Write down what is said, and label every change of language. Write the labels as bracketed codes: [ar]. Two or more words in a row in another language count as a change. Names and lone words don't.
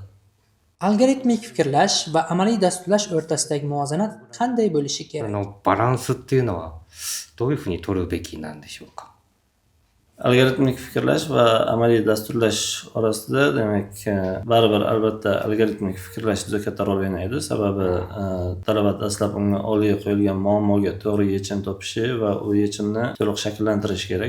[uz] Algoritmik fikrlash va amaliy dasturlash o'rtasidagi muvozanat qanday bo'lishi あ kerak? [ja] のバランスっていうのはどういうふうに取るべきなんでしょうか。 [uz] Algoritmik fikrlash va amaliy dasturlash orasida demak baribir albatta algoritmik fikrlash juda katta rol o'ynaydi. Sababi talaba dastlab unga oldiga qo'yilgan muammoga to'g'ri yechim topishi va u yechimni to'liq shakllantirish kerak.